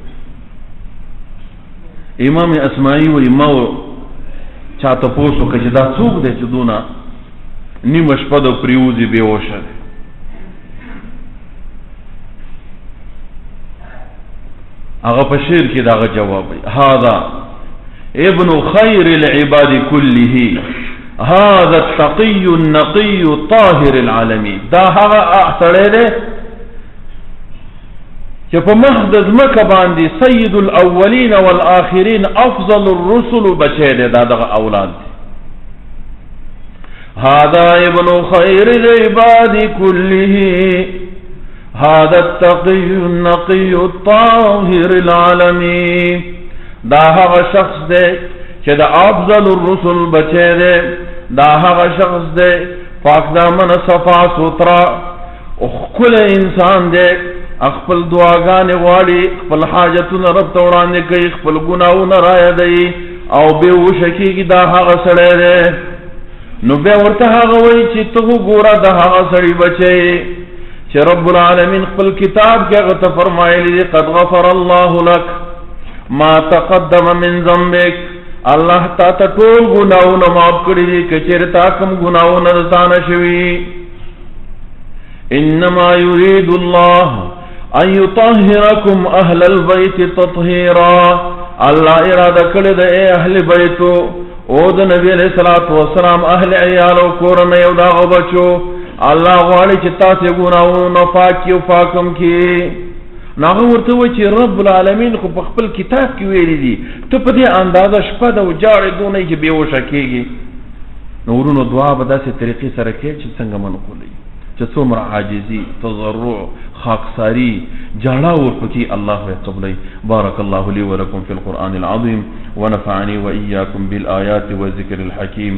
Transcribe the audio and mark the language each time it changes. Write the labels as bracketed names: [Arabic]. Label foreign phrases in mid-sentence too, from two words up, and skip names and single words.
[Pashto] امام اسماعي وایي ما چا تپوس وکړه چې دا څوک دی چې دونه نیمه شپه د پرېوځي بېهوشه دی. هغه په شعر کې دغه جواب وایي [Arabic] هذا ابن خیر العباد كله هذا التقي النقي الطاهر العالمي. [Pashto] دا هغه سړی دی چې په مخ د ځمکه باندې [Arabic] سید الاولین والآخرین افضل الرسل [Pashto] بچی دی، دا دغه اولاد دی. [Arabic] هذا ابن خیر العباد كله هذا التقي النقي الطاهر العالمي. [Pashto] دا هغه شخص دی چې د [Arabic] افضل الرسل [Pashto] بچی دی، دا هغه شخص دی پاک دامن صفا سترا او ښکلی انسان دی، خپل دعاګانې غواړي، خپل حاجتونه رب ته وړاندې کوي، خپل ګناهونه را یادوي او بېهوشه کېږي. دا هغه سړی دی. نو بیا ورته هغه وایي چې ته وګوره د هغه سړي بچی چې [Arabic] رب العالمین [Pashto] خپل کتاب کې هغه ته فرمایلی دی [Arabic] قد غفر الله لك ما تقدم من ذنبك. [Pashto] الله تا ته ټول ګناهونه معاف کړي دي که چېرې تا کوم ګناهونه د تا نه شوي. [Arabic] انما يريد الله ان يطهركم اهل البيت تطهيرا. [Pashto] الله اراده کړې ده اے اهل بیتو او د نبی [Arabic] علیہ الصلوۃ والسلام [Pashto] اهل عیال او کورنۍ او دا بچو الله غواړي چې تاسو ګناهونه پاکي او پاکم کړي. ناغه ورته وایي چې [Arabic] رب العالمین [Pashto] خو په خپل کتاب کې ویلي دي ته په دې اندازه شپه د وجاړې دونه چې بېهوشه کېږي. نو ورونو دعا به داسې طریقې سره کوي چې څنګه منقولوي چې څومره عاجزي تضرع خاکساري جاړه ورپکې الله قبلوي. [Arabic] بارك الله لي ولكم في القرآن العظيم ونفعني وإياكم بالآيات والذكر الحكيم.